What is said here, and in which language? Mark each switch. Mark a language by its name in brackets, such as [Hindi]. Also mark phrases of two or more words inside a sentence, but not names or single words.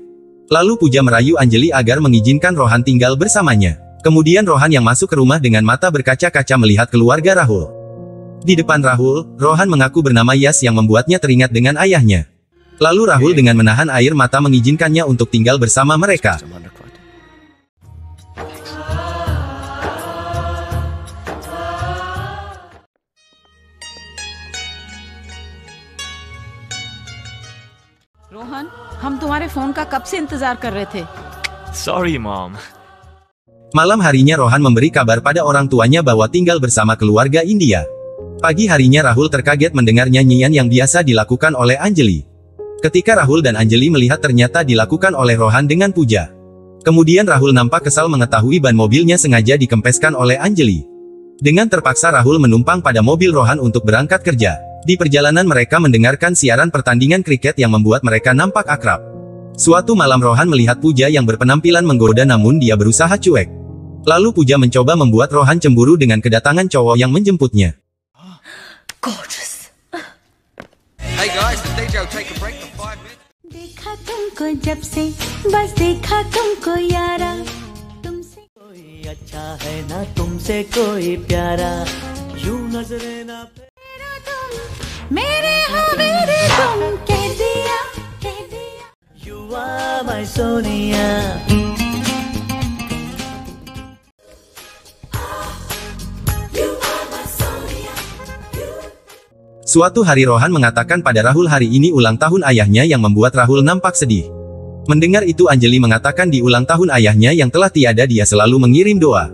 [Indonesian] Lalu Puja merayu Anjali agar mengizinkan Rohan tinggal bersamanya. Kemudian Rohan yang masuk ke rumah dengan mata berkaca-kaca melihat keluarga Rahul. Di depan Rahul, Rohan mengaku bernama Yas yang membuatnya teringat dengan ayahnya. Lalu Rahul dengan menahan air mata mengizinkannya untuk tinggal bersama mereka. [Hindi] रोहन, हम तुम्हारे फोन का कब से इंतजार कर रहे थे। [English] Sorry, Mom. [Indonesian] Malam harinya Rohan memberi kabar pada orang tuanya bahwa tinggal bersama keluarga India. Pagi harinya Rahul terkaget mendengar nyanyian yang biasa dilakukan oleh Anjali. Ketika Rahul dan Anjali melihat ternyata dilakukan oleh Rohan dengan Puja. Kemudian Rahul nampak kesal mengetahui ban mobilnya sengaja dikempeskan oleh Anjali. Dengan terpaksa Rahul menumpang pada mobil Rohan untuk berangkat kerja. Di perjalanan mereka mendengarkan siaran pertandingan kriket yang membuat mereka nampak akrab. Suatu malam Rohan melihat Puja yang berpenampilan menggoda namun dia berusaha cuek. Lalu Puja mencoba membuat Rohan cemburu dengan kedatangan cowok yang menjemputnya. [English] Gorgeous. Hey guys, the DJ will take a break for 5 minutes. [Hindi] देखा तुमको जब से बस देखा तुमको यारा तुमसे कोई अच्छा है ना तुमसे कोई प्यारा यूं नजरे ना मेरे हाँ मेरे तुम कह दिया [English] you are my Sonia. [Indonesian] Suatu hari Rohan mengatakan pada Rahul hari ini ulang tahun ayahnya yang membuat Rahul nampak sedih. Mendengar itu Anjali mengatakan di ulang tahun ayahnya yang telah tiada dia selalu mengirim doa.